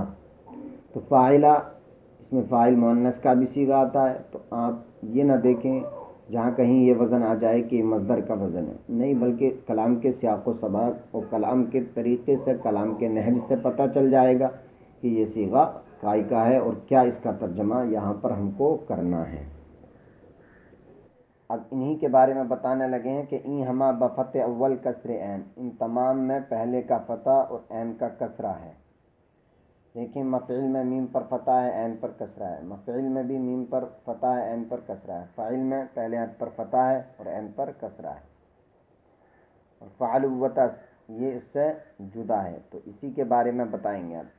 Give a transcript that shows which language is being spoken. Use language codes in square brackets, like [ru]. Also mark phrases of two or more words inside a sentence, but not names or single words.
[ur] تو فاعلہ اس میں فاعل مؤنث کا بھی صیغہ آتا ہے، تو آپ یہ نہ دیکھیں جہاں کہیں یہ وزن آ جائے کہ مصدر کا وزن ہے، نہیں، بلکہ کلام کے سیاق و سباق اور کلام کے طریقے سے، کلام کے نہج سے پتہ چل جائے گا کہ یہ صیغہ کائی کا ہے اور کیا اس کا ترجمہ یہاں پر ہم کو کرنا ہے۔ اب انہی کے بارے میں بتانے لگے ہیں کہ [fa] این ہما بفتح اول کسر عین، [ur] ان تمام میں پہلے کا فتح اور عین کا کسرہ ہے۔ دیکھیں مفعل میں میم پر فتح ہے، عین پر کسرہ ہے، مفعل میں بھی میم پر فتح ہے، عین پر کسرہ ہے، فاعل میں پہلے عین پر فتح ہے اور عین پر کسرہ ہے، اور فعل وتست یہ اس سے جدا ہے، تو اسی کے بارے میں بتائیں گے اب۔